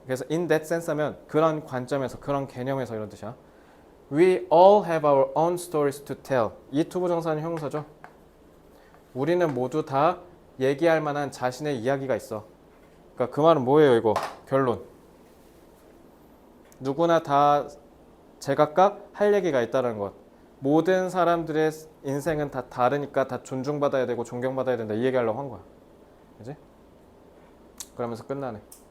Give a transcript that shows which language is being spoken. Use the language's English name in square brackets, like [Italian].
[Korean] 그래서 [English] in that sense [Korean] 하면 그런 관점에서, 그런 개념에서 이런 뜻이야. [English] We all have our own stories to tell. [Korean] 이 투부정사는 형용사죠. 우리는 모두 다 얘기할 만한 자신의 이야기가 있어. 그러니까 그 말은 뭐예요 이거? 결론. 누구나 다 제각각 할 얘기가 있다는 것. 모든 사람들의 인생은 다 다르니까 다 존중받아야 되고 존경받아야 된다. 이 얘기하려고 한 거야. 그지? 그러면서 끝나네.